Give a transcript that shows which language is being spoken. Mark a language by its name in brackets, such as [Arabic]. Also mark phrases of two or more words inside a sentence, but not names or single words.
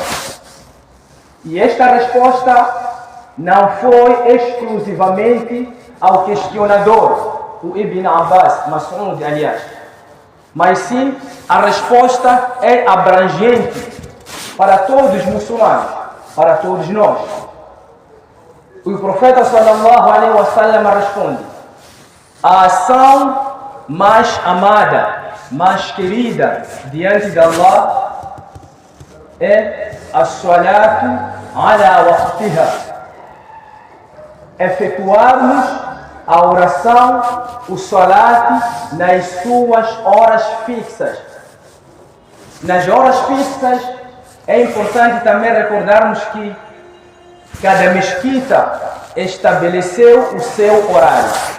[Portuguese] E esta resposta não foi exclusivamente ao questionador, o Ibn Abbas, Mas'ud, aliás, mas sim a resposta é abrangente para todos os muçulmanos, para todos nós. O profeta [Arabic] صلى الله عليه وسلم [Portuguese] responde: a ação mais amada, mais querida diante de Allah é [Arabic] الصلاة على وقتها. [Portuguese] Efetuarmos a oração, o salat, nas suas horas fixas. Nas horas fixas é importante também recordarmos que cada mesquita estabeleceu o seu horário.